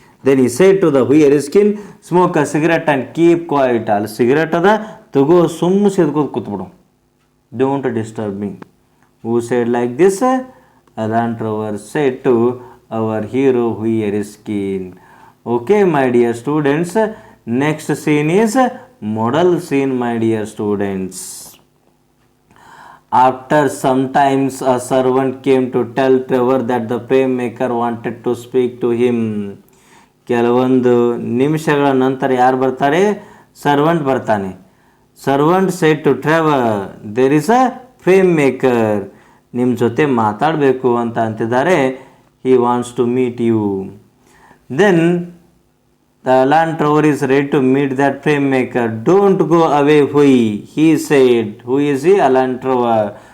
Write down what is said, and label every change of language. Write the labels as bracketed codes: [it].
[en] Then he said to the Hughie Erskine, smoke a cigarette and keep quiet. [kn] ಅಲ್ಲಿ cigarette ಅದ, ತಗೋ, ಸುಮ್ಮ ಸೇದ್ಕೋದು ಕೂತ್ಬಿಡು. [en] Don't disturb me. Who said like this? Alantrover said to our hero Huyer Skin. Okay my dear students, next scene is model scene my dear students. After some times a servant came to tell Trevor that the frame maker wanted to speak to him. [kn] ಕೆಲವೊಂದು ನಿಮಿಷಗಳ ನಂತರ ಯಾರು ಬರ್ತಾರೆ? Servant ಬರ್ತಾನೆ. [en] servant said to Trevor, there is a frame maker, [kn] ನಿಮ್ಮ ಜೊತೆ ಮಾತಾಡಬೇಕು ಅಂತ ಅಂತಿದ್ದಾರೆ. [en] He wants to meet you. Then the Alan Trevor is ready to meet that frame maker. Don't go away Hughie, he said. Who is he? Alan Trevor.